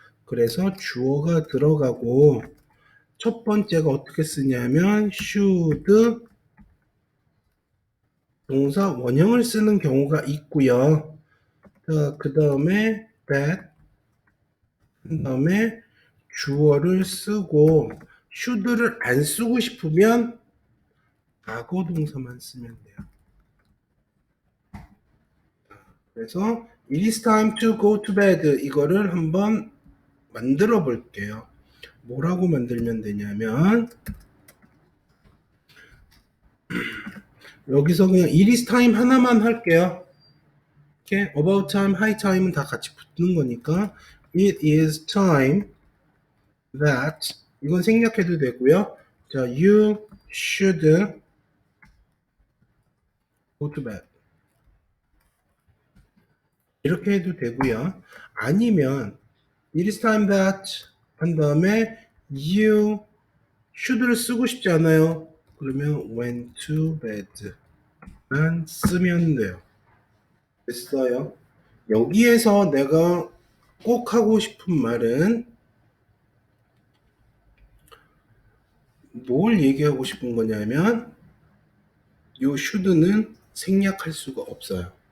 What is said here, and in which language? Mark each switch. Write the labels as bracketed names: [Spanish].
[Korean] 그래서 주어가 들어가고 첫 번째가 어떻게 쓰냐면 should 동사 원형을 쓰는 경우가 있고요. 그 다음에 that 그 다음에 주어를 쓰고 should를 안 쓰고 싶으면 과거 동사만 쓰면 돼요. 그래서 [English] it is time to go to bed [Korean] 이거를 한번 만들어 볼게요. 뭐라고 만들면 되냐면 여기서 그냥 it is time 하나만 할게요. 이렇게 about time, high time은 다 같이 붙는 거니까 it is time that 이건 생략해도 되고요. [English] 자, you should go to bed [Korean] 이렇게 해도 되고요. 아니면 it is time that 한 다음에 you should를 쓰고 싶지 않아요. 그러면 went to bed만 쓰면 돼요. 됐어요. 여기에서 내가 꼭 하고 싶은 말은 뭘 얘기하고 싶은 거냐면 이 should는 생략할 수가 없어요.